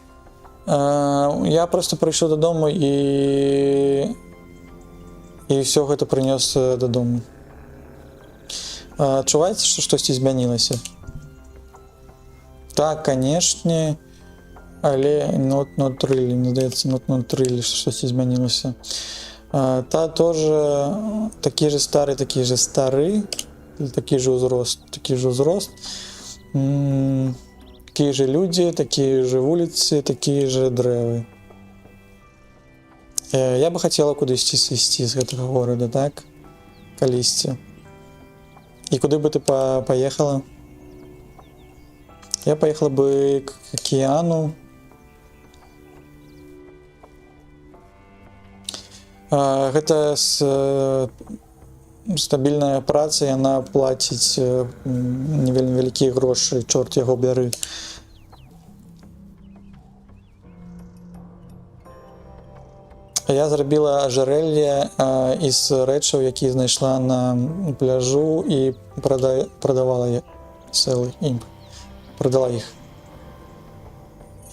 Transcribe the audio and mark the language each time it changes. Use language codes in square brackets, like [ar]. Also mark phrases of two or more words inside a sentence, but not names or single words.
[be] Я просто прыйшоў дадому і ўсё гэта прынёс дадому. Адчуваецца, што штосьці змянілася? Так, канешне, але [en] not really, [be] мне здаецца, [en] not really, [be] што штосьці змянілася. Та тоже такі же стары, такі же стары, такі же ўзрост, такія же людзі, такія же вуліцы, такія же дрэвы. Я бы хацела кудысьці сысці з гэтага горада, так? Калісьці. І куды бы ты паехала? [ru] Я поехала бы к океану. [be] Гэта стабільная праца, яна плаціць не вельмі вялікія грошы, чорт яго бяры. Я зрабіла ажарэлле з рэчаў, якія знайшла на пляжу і прадавала іх.